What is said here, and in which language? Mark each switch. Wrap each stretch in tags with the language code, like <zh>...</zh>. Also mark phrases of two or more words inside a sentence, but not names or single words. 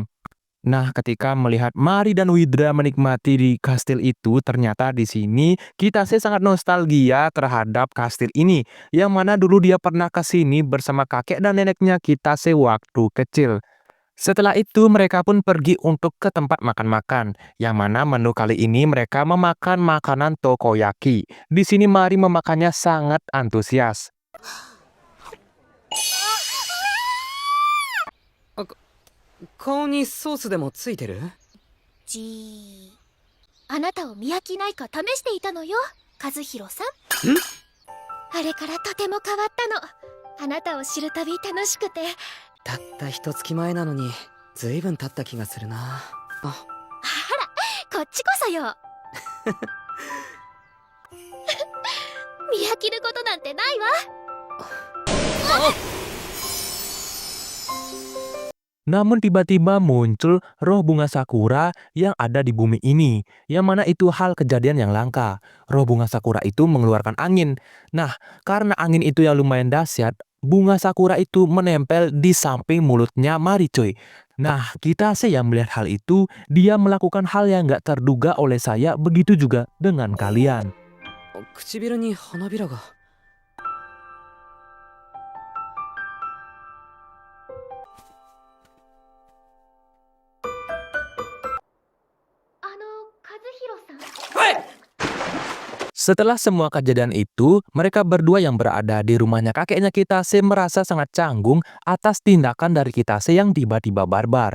<id>Nah, ketika melihat Mari dan Widra menikmati di kastil itu, ternyata di sini kita sih sangat nostalgia terhadap kastil ini, yang mana dulu dia pernah ke sini bersama kakek dan neneknya kita waktu kecil. Setelah itu mereka pun pergi untuk ke tempat makan-makan, yang mana menu kali ini mereka memakan makanan takoyaki. Di sini Mari memakannya sangat antusias.</id> <ja>顔にソースでもついてる？じー。あなたを見飽きないか試していたのよ、和弘さん。あれからとても変わったの。あなたを知るたび楽しくて。たった一月前なのにずいぶん経った気がするな。あ、こっちこそよ。見飽きることなんてないわ。</ja> <id>Namun tiba-tiba muncul roh bunga sakura yang ada di bumi ini, yang mana itu hal kejadian yang langka. Roh bunga sakura itu mengeluarkan angin. Nah, karena angin itu yang lumayan dahsyat, bunga sakura itu menempel di samping mulutnya Mari cuy. Nah, kita sih yang melihat hal itu, dia melakukan hal yang gak terduga oleh saya, begitu juga dengan kalian.</id> <ja>唇に花びらが。</ja> <id>Setelah semua kejadian itu, mereka berdua yang berada di rumahnya kakeknya Kitase merasa sangat canggung atas tindakan dari Kitase yang tiba-tiba barbar.</id>